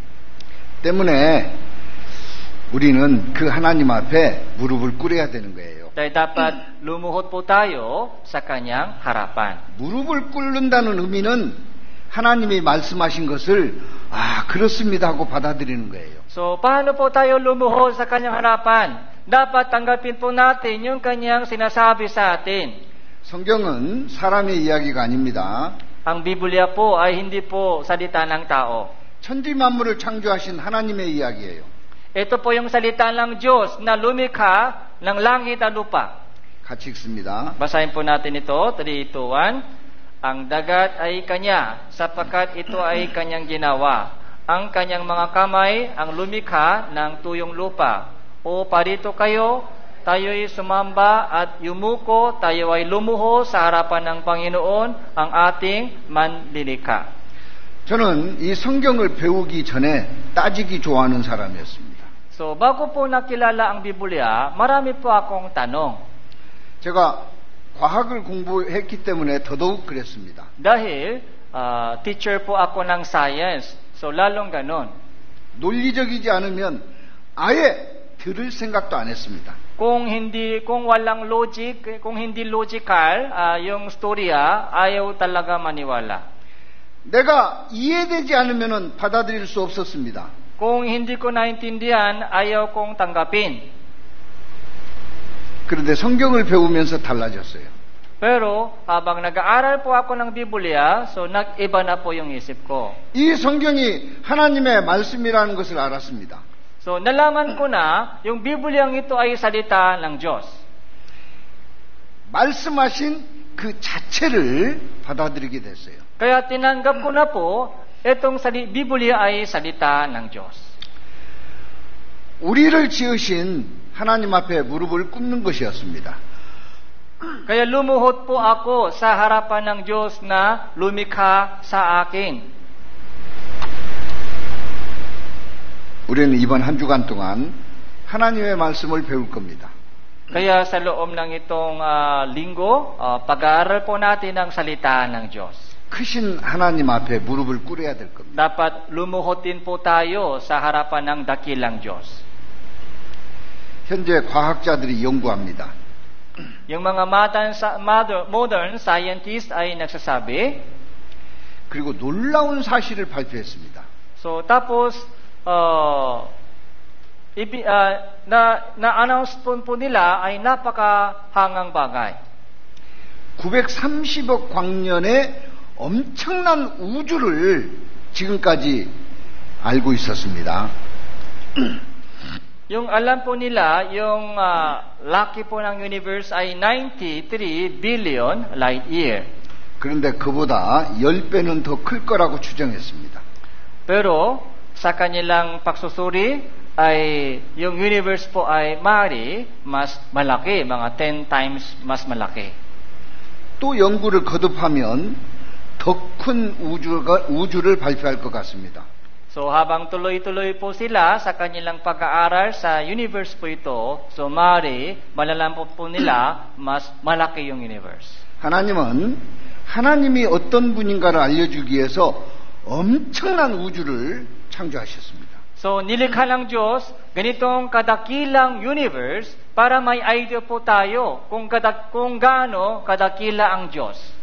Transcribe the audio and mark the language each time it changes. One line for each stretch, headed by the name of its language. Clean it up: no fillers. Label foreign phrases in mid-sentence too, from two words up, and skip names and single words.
Korean: 때문에 우리는 그 하나님 앞에 무릎을 꿇어야 되는 거예요.
Filipino: Dahil dapat lumuhod po tayo sa kanyang harapan.
Korean: 무릎을 꿇는다는 의미는 하나님이 말씀하신 것을 그렇습니다 하고 받아들이는 거예요.
Filipino: So, paano po tayo lumuhod sa kanyang harapan? Dapat tanggapin po natin yung kanyang sinasabi sa atin.
Korean: 성경은 사람의 이야기가 아닙니다.
Filipino: Ang Biblia po ay hindi po salita ng tao.
Korean: 천지 만물을 창조하신 하나님의 이야기예요.
Filipino: Ito po yung salita ng Diyos na lumikha ng langit at lupa.
Korean: 같이 읽습니다.
Filipino: Basahin po natin ito, 3, 2, 1. Ang dagat ay kanya, sapagkat ito ay kanyang ginawa. Ang kanyang mga kamay ang lumikha ng tuyong lupa. O parito kayo, tayo'y sumamba at yumuko, tayo ay lumuho sa harapan ng Panginoon, ang ating manlilikha.
Korean: 저는 이 성경을 배우기 전에 따지기 좋아하는 사람이었습니다.
Filipino: So, bago po nakilala ang Biblia, marami po akong tanong.
Korean: 제가 과학을 공부했기 때문에 더더욱 그랬습니다.
Filipino: Dahil teacher po ako ng science, so lalong ganon.
Korean: 논리적이지 않으면 아예 들을 생각도 안 했습니다.
Filipino: Kung walang logic, kung hindi logical yung storya, ayaw talaga maniwala.
Korean: 내가 이해되지 않으면 받아들일 수 없었습니다.
Filipino: Kung hindi ko naintindihan, ayaw kong tanggapin.
Korean: 그런데 성경을 배우면서 달라졌어요.
Filipino: Pero habang nag-aaral po ako ng Biblia, so nag-iba na po yung isip ko.
Korean: 이 성경이 하나님의 말씀이라는 것을 알았습니다.
Filipino: So nalaman ko na yung Bibliang ito ay salita ng Diyos.
Korean: 말씀하신 그 자체를 받아들이게 됐어요.
Filipino: Kaya tinanggap ko na po itong Biblia ay salita ng Diyos.
Korean: 우리를 지으신 하나님 앞에 무릎을 꿇는 것이었습니다.
Filipino: Kaya lumuhod po ako sa harapan ng Diyos na lumikha sa akin.
Korean: 우리는 이번 한 주간 동안 하나님의 말씀을 배울 겁니다.
Filipino: Kaya sa loob ng itong linggo, pag-aaral po natin ang salita ng Diyos.
Korean: 크신 하나님 앞에 무릎을 꿇어야 될 겁니다.
Filipino: Dapat lumuhod din po tayo sa harapan ng dakilang Diyos.
Korean: 현재 과학자들이 연구합니다.
Filipino: Yung mga
English: modern scientists
Filipino: ay nagsasabi.
Korean: 그리고 놀라운 사실을 발표했습니다.
Filipino: So tapos na-announce po nila ay napakahangang bagay.
Korean: 930억 광년의 엄청난 우주를 지금까지 알고 있었습니다.
Filipino: Yung alam po nila, yung laki po ng universe ay 93
English: billion light year.
Korean: 그런데 그보다 10배는 더 클 거라고 추정했습니다.
Filipino: Pero sa kanilang pagsusuri ay yung universe po ay maaari mas malaki, mga 10 times mas malaki.
Korean: 또 연구를 거듭하면 더 큰 우주를 발표할 것 같습니다.
Filipino: So habang tuloy-tuloy po sila sa kanilang pag-aaral sa universe po ito, so maaari malalaman po nila mas malaki yung universe.
Korean: 하나님은 하나님이 어떤 분인가를 알려주기 위해서 엄청난 우주를 창조하셨습니다.
Filipino: So nilikha ng Diyos ganitong kadakilang universe para may idea po tayo kung gaano kadakila ang Diyos.